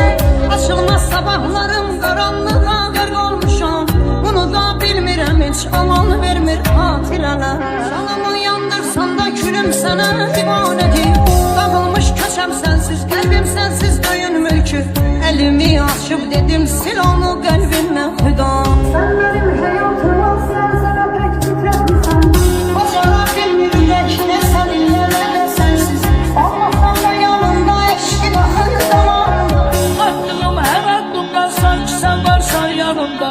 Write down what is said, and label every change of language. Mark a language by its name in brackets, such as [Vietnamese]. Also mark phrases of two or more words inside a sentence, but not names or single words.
[Azerbaijani] Açılmaz sabahlarım qaranlığa qərq olmuşam. Bunu da bilmirəm heç aman vermir hatirələr. Canımı yandırsan da külüm sənə divanədir. Dağılmış köçəm sensiz, qəlbim sensiz döyün mülkü. Elimi açıb dedim sil onu qəlbimdən xüda. [Turkish] Sen benim hayatıma serseme pek titretmişsen. Başara bilmirdik ne seninle ne de sensiz. Olmasam da yanımda eşki daha zamanında. Aklım her aklımda sanki sen varsan yanımda.